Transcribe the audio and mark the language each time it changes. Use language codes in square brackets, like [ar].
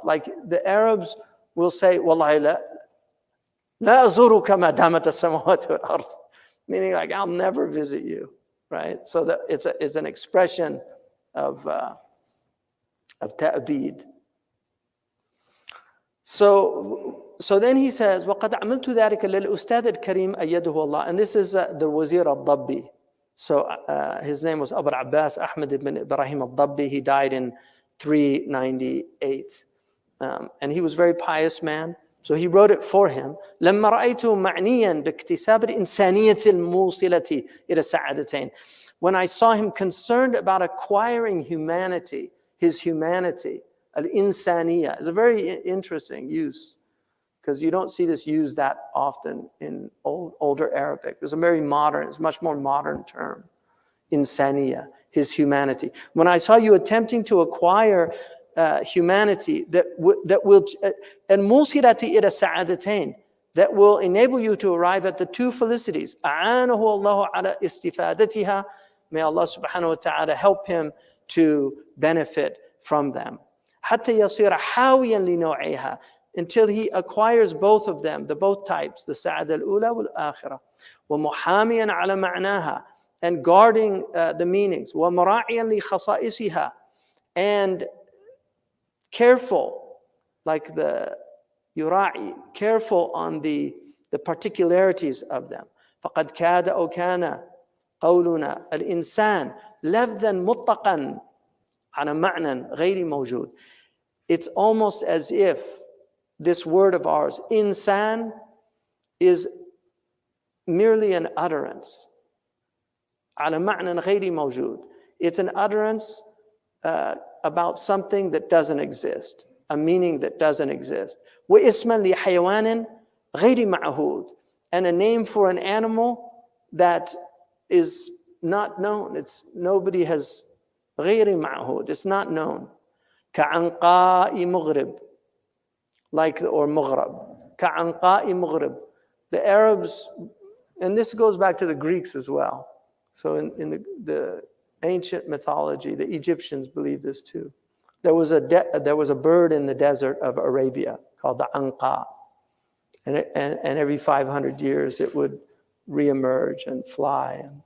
[en] Like the Arabs will say, [ar] Wallahi la azuruka ma damat as-samawat wal-ard. [en] Meaning like, I'll never visit you, right? So that it's an expression of ta'bid. So then he says, [ar] وَقَدْ عَمِلْتُ ذَلِكَ لِلْأُسْتَاذِ الْكَرِيمِ أَيَّدُهُ اللَّهِ. [en] And this is the Wazir al-Dabbi. So his name was Abu Abbas Ahmad ibn Ibrahim al-Dabbi. He died in 398. And he was a very pious man. So he wrote it for him. [ar] لما رأيته معنيا باكتساب الإنسانية الموصلة إلى السعادتين. [en] When I saw him concerned about acquiring humanity, his humanity, al-insaniya, is a very interesting use, because you don't see this used that often in older Arabic. It's a very modern, it's a much more modern term, insaniya, his humanity. When I saw you attempting to acquire humanity that will, [ar] and musirati ila sa'adatain, [en] that will enable you to arrive at the two felicities. [ar] A'anahu Allahu ala istifadatiha. [en] May Allah subhanahu wa ta'ala help him to benefit from them. [ar] حتى يصير حاويا لنوعيها, [en] until he acquires both of them, the both types, the [ar] sa'ada al-ula wal-akhirah. ومحاميا على معناها, [en] and guarding the meanings. [ar] ومراعيا لخصائصها, [en] and careful, like the yura'i, careful on the particularities of them. [ar] فقد كاد أو كان قولنا الإنسان لفظا مطلقا على معنى غير موجود. [en] It's almost as if this word of ours, insan, is merely an utterance. [ar] على معنى غير موجود. [en] It's an utterance about something that doesn't exist, a meaning that doesn't exist. [ar] واسما لحيوان غير معهود, [en] and a name for an animal that is not known. It's nobody has [ar] غير معهود. [en] It's not known. [ar] كعنقاء مغرب, [en] like, or [ar] مغرب. كعنقاء مغرب. [en] The Arabs, and this goes back to the Greeks as well. So in the ancient mythology, the Egyptians believed this too. There was a bird in the desert of Arabia called the anqa, and every 500 years it would reemerge and fly.